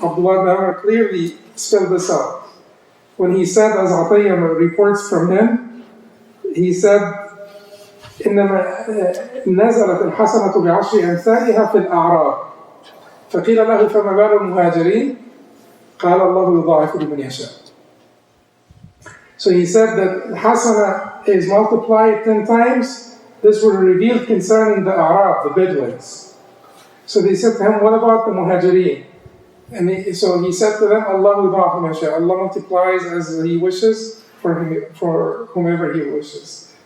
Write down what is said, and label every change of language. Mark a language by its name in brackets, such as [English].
[English] Abdullah ibn Umar clearly spelled this out. When he said, as Atiyah reports from him, he said, [Arabic] إنما نزلت الحسنة بعشر أمثالها في الأعراب فقيل له فما بال المهاجرين قال الله يضاعف لمن يشاء. [English] So he said that Hasana is multiplied 10 times. This was revealed concerning the Arab, the Bedouins. So they said to him, what about the Muhajirin? And so he said to them, Allah yudha'af ma yasha. Allah multiplies as He wishes for whomever He wishes.